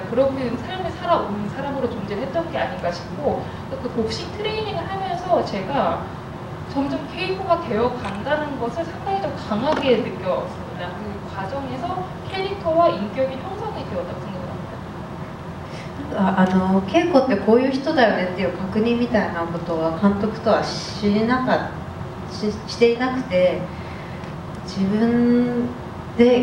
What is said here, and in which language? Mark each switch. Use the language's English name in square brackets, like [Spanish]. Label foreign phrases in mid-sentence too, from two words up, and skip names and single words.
[Korean] 그렇게 삶을 살아온 사람으로 존재를 했던 게 아닌가 싶고, 그 복싱 트레이닝을 하면서 제가 점점 케이코가 되어 간다는 것을 상당히 좀 강하게 느꼈습니다. 그 과정에서 캐릭터와 인격이 형성이 되었다고 생각합니다. [Japanese] 稽古ってこういう人だよねっていう確認みたいなことは監督とはしていなくて、自分で